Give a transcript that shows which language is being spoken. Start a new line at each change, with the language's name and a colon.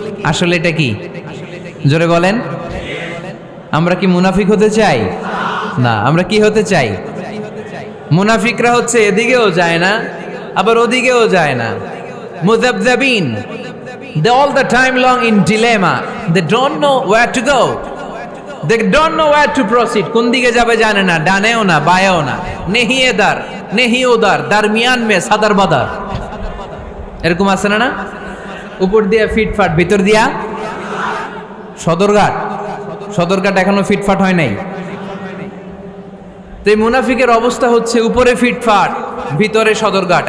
Bangla: আসলে এটা কি? জোরে বলেন। আমরা কি মুনাফিক হতে চাই? না। আমরা কি হতে চাই? মুনাফিকরা হচ্ছে এদিকেও যায় না আবার ওদিকেও যায় না, মুযাবযাবিন।
English: They all the time long in dilemma. They don't know where to go. They don't know where to proceed.
Bangla: কোন দিকে যাবে জানে না, ডানেও না বায়েও না।
Hindi: নেহি এদার নেহি ওদার, দারমিয়ান মে সাদার বাদার।
Bangla: এরকম আছে না? উপর দিয়া ফিটফাট, ভিতর দিয়া সদরঘাট। সদরঘাট এখনো ফিটফাট হয় নাই। তো এই মুনাফিকের অবস্থা হচ্ছে উপরে ফিটফাট, ভিতরে সদরঘাট।